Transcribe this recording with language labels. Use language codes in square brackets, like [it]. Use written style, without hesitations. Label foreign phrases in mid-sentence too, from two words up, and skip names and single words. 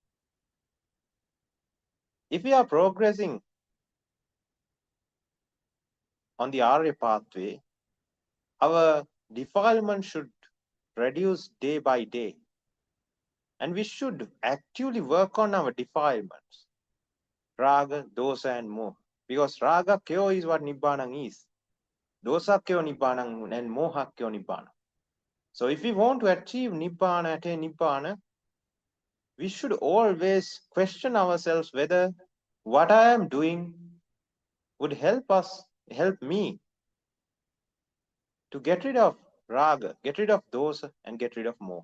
[en] If we are progressing on the Arya pathway, our defilement should reduce day by day. And we should actively work on our defilements, [pi] raga, dosa, [en] and moha. Because [pi] raga kyo [en] is what Nibbana is. [pi] Dosa kyo Nibbana and moha kyo Nibbana. [en] So if we want to achieve Nibbana, attain Nibbana, we should always question ourselves whether what I am doing would help me to get rid of raga, get rid of dosa, and get rid of moha.